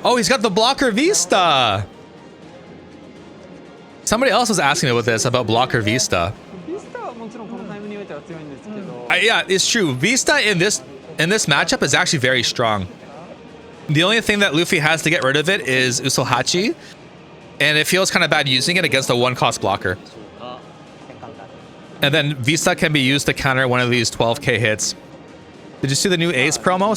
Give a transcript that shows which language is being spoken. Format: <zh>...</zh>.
<en>Oh, he's got the blocker Vista. Somebody else was asking about this, about blocker Vista.</en> <ja>ビスタはもちろんこのタイムにおいては強いんですけど。</ja> <en>Yeah, it's true. Vista in this matchup is actually very strong. The only thing that Luffy has to get rid of it is Usohachi, and it feels kind of bad using it against a 1-cost blocker. And then Vista can be used to counter one of these 12k hits. Did you see the new Ace promo?</en>